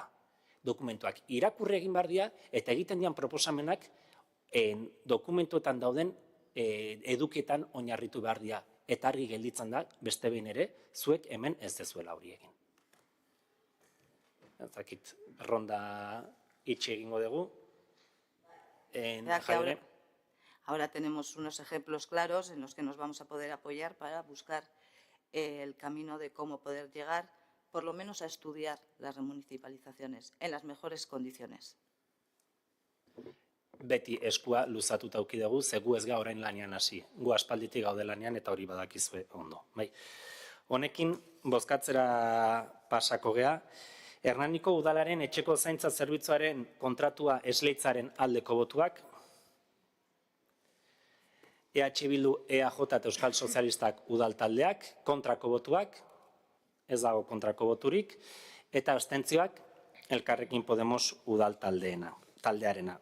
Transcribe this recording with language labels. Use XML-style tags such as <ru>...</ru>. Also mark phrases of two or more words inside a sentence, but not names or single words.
<eu>Dokumentuak irakurri egin behar dira eta egiten dian proposamenak dokumentuetan dauden edukietan oinarritu behar dira. Eta argi gelditzen da, beste behin ere, zuek hemen ez dezuela hori egin. Zakit, ronda itxe egingo dugu.</eu> <es>Ahora tenemos unos ejemplos claros en los que nos vamos a poder apoyar para buscar el camino de cómo poder llegar, por lo menos a estudiar las remunicipalizaciones en las mejores condiciones.</es> <eu>Beti eskua luzatuta auki dugu, ze gu ez ga orain lanean hasi. Gu aspalditik gaude lanean eta hori badakizue ondo. Honekin, bozkatzera pasako gea, Hernaniko udalaren etxeko zaintza zerbitzuaren kontratua esleitzaren aldeko botuak, EH Bildu, EAJ eta Euskal Sozialistak udal taldeak, kontrako botuak, ez dago kontrako boturik, eta abstentzioak Elkarrekin Podemos udal taldearena.</eu>